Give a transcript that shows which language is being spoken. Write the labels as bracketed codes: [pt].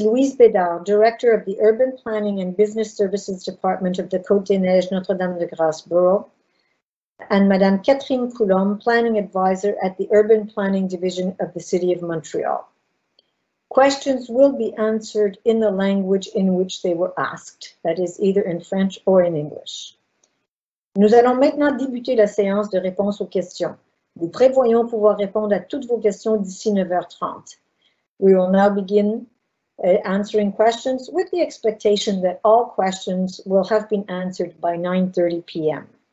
[en] Louise Bédard, Director of the Urban Planning and Business Services Department of the Côte-des-Neiges Notre-Dame-de-Grâce Borough, and Madame Catherine Coulombe, Planning Advisor at the Urban Planning Division of the City of Montreal. Questions will be answered in the language in which they were asked, that is, either in French or in English. [fr] Nous allons maintenant débuter la séance de réponse aux questions. Nous prévoyons pouvoir répondre à toutes vos questions d'ici 9h30. [en] We will now begin answering questions with the expectation that all questions will have been answered by 9:30 p.m.